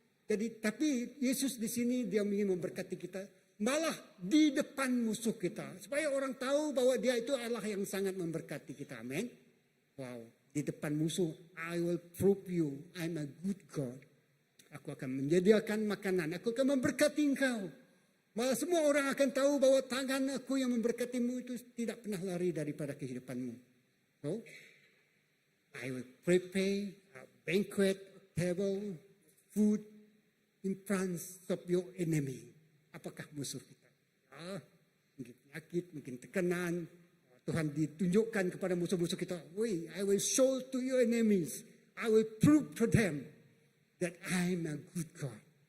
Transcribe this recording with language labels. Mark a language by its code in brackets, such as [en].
[id] Jadi tapi Yesus di sini dia ingin memberkati kita malah di depan musuh kita supaya orang tahu bahwa dia itu Allah yang sangat memberkati kita. Amin. [en] Wow, [id] di depan musuh, [en] I will prove you I'm a good God. [id] Aku akan menyediakan makanan, aku akan memberkati engkau. Malah semua orang akan tahu bahwa tangan aku yang memberkatimu itu tidak pernah lari daripada kehidupanmu. [en] So, I will prepare a banquet table, food in front of your enemy. [id] Apakah musuh kita? Mungkin penyakit, mungkin tekanan. Tuhan ditunjukkan kepada musuh-musuh kita. [en] I will show to your enemies. I will prove to them that I'm a good God.